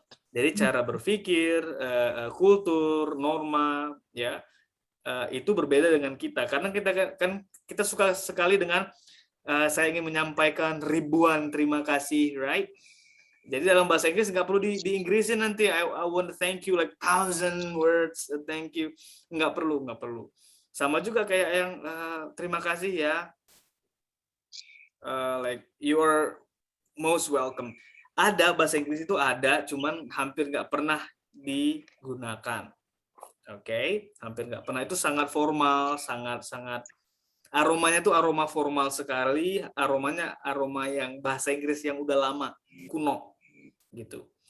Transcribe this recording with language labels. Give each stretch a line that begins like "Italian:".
Indonesian: Jadi cara berpikir, kultur, norma, ya itu berbeda dengan kita. Karena kita suka sekali dengan saya ingin menyampaikan ribuan terima kasih, right? Jadi dalam bahasa Inggris nggak perlu di Inggrisin nanti.
English: I want to thank you like 1,000 words, thank you.
Indonesian: Nggak perlu. Sama juga kayak yang terima kasih ya.
English: Like you are most welcome.
Indonesian: Ada bahasa Inggris itu ada, cuman hampir nggak pernah digunakan. Oke, hampir nggak pernah. Itu sangat formal, sangat aromanya tuh aroma formal sekali. Aromanya aroma yang bahasa Inggris yang udah lama, kuno, gitu.